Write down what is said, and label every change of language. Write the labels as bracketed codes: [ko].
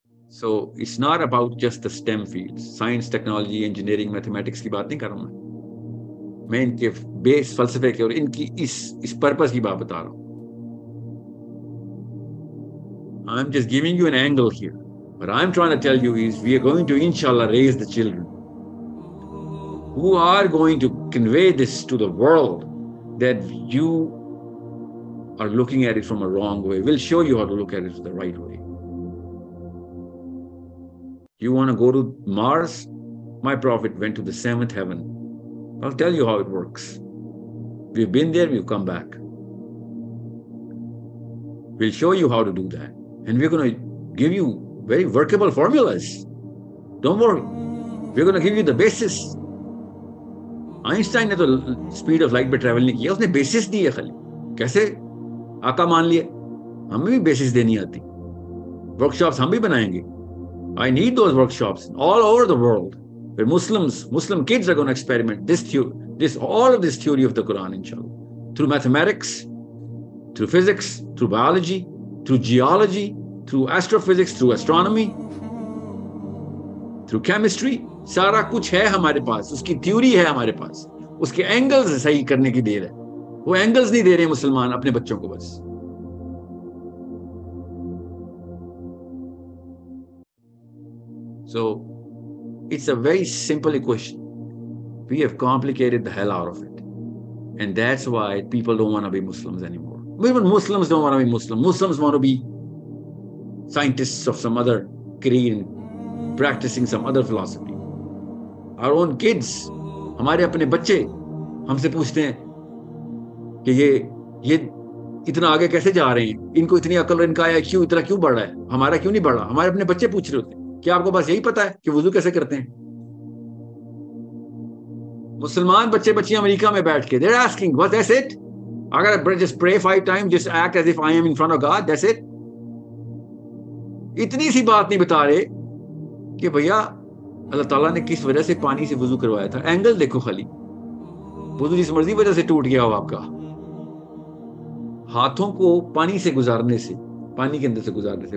[en] So it's not about just the STEM fields, science, technology, engineering, mathematics [ur] کی بات نہیں کر رہا ہوں میں ان کے بیس فلسفے کے اور ان کی اس پرپس کی بات بتا رہا ہوں. [en] I'm just giving you an angle here. What I'm trying to tell you is we are going to inshallah raise the children who are going to convey this to the world that you are looking at it from a wrong way. We'll show you how to look at it the right way. You want to go to Mars? My prophet went to the 7th heaven. I'll tell you how it works. We've been there, we've come back. We'll show you how to do that. And we're going to give you very workable formulas. Don't worry. We're going to give you the basis. [ur] Einstein نے تو speed of light پہ travel نہیں کیا, اس نے basis دی ہے خالی. کیسے؟ آقا مان لیے. ہمیں بھی basis دینی آتی. Workshops ہم بھی بنائیں گے. [en] I need those workshops all over the world where Muslim kids are going to experiment all of this theory of the Quran, inshallah, through mathematics, through physics, through biology, through geology, through astrophysics, through astronomy, through chemistry. [ur] سارا کچھ ہے ہمارے پاس, اس کی theory ہے ہمارے پاس, اس کے angles صحیح کرنے کی دیر ہے. وہ اینگلز نہیں دے رہے مسلمان اپنے بچوں کو بس. [en] So it's a very simple equation. We have complicated the hell out of it. And that's why people don't want to be Muslims anymore. Even Muslims don't want to be Muslim. Muslims want to be scientists of some other creed and practicing some other philosophy. Our own kids, [ur] ہمارے اپنے بچے ہم سے پوچھتے ہیں کہ یہ اتنا آگے کیسے جا رہے ہیں, ان کو اتنی عقل اور ان کا IQ اتنا کیوں بڑھ رہا ہے, ہمارا کیوں نہیں بڑھ رہا. ہمارے اپنے بچے پوچھ رہے ہوتے ہیں کیا آپ کو بس یہی پتا ہے کہ وضو کیسے کرتے ہیں. مسلمان بچے بچیاں امریکہ میں بیٹھ کے [en] they're asking what, that's it. اگر just pray 5 times, just act as if I am in front of God, that's it. [ur] اتنی سی بات نہیں بتا رہے کہ بھیا اللہ تعالیٰ نے کس وجہ سے پانی سے وضو کروایا تھا. اینگل دیکھو خالی, وضو جس مرضی وجہ سے ٹوٹ گیا ہو آپ کا, ہاتھوں کو پانی سے گزارنے سے, پانی کے اندر سے گزارنے سے.